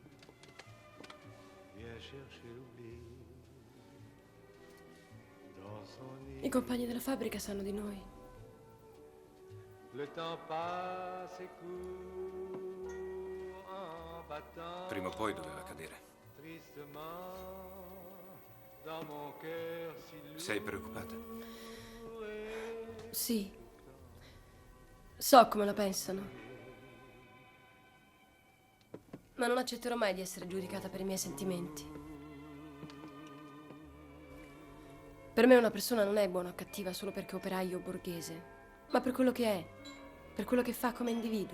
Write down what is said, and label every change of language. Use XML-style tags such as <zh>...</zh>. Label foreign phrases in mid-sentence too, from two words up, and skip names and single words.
<fr>vient chercher l'oubli dans son nid.</fr> <it>I compagni della fabbrica sanno di noi.</it> <fr>Le temps passe et court en battant.</fr> <it>Prima o poi doveva cadere.</it> <fr>Tristement dans mon cœur si lourd.</fr> <it>Sei preoccupata? Sì. So come la pensano. Ma non accetterò mai di essere giudicata per i miei sentimenti. Per me una persona non è buona o cattiva solo perché è operaio o borghese, ma per quello che è, per quello che fa come individuo.</it>